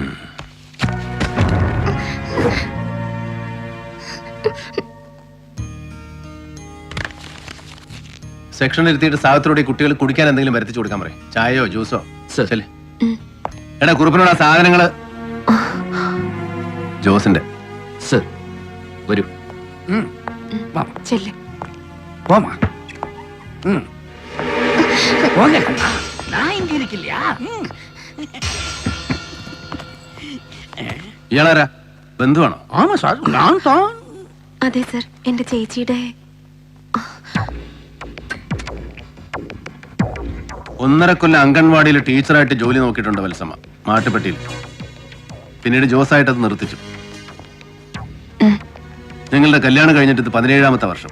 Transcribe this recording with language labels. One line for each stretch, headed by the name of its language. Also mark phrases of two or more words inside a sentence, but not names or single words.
Malayalam: സെക്ഷനിൽ ഇരുത്തിയിട്ട് സാധനത്തോടെ കുട്ടികൾ കുടിക്കാൻ എന്തെങ്കിലും വരുത്തിച്ചു കൊടുക്കാൻ പറയും. ചായയോ ജ്യൂസോ. ശരി. എടാ, കുറിപ്പിനോട് ആ സാധനങ്ങള് ജോസിന്റെ. സർ, വരൂ. ചെല്ല്.
Tamil: போமா. போங்க கண்ணா, நான் இங்க இருக்கலையா?
Malayalam: ഇയാളാരാ? ബന്ധുവാണോ?
Tamil: ஆமா சார், நான் தான்.
Malayalam: അതെ സർ, എന്റെ ചേച്ചിയുടെ. 1.5 കൊല്ലം അംഗൻവാടിയിൽ ടീച്ചറായിട്ട് ജോലി നോക്കിയിട്ടുണ്ട് വത്സമ്മ, മാട്ടുപ്പെട്ടിയിൽ. പിന്നീട് ജോസായിട്ട് അത് നിർത്തിച്ചു. നിങ്ങളുടെ കല്യാണം കഴിഞ്ഞിട്ട് ഇത് 17ാമത്തെ വർഷം.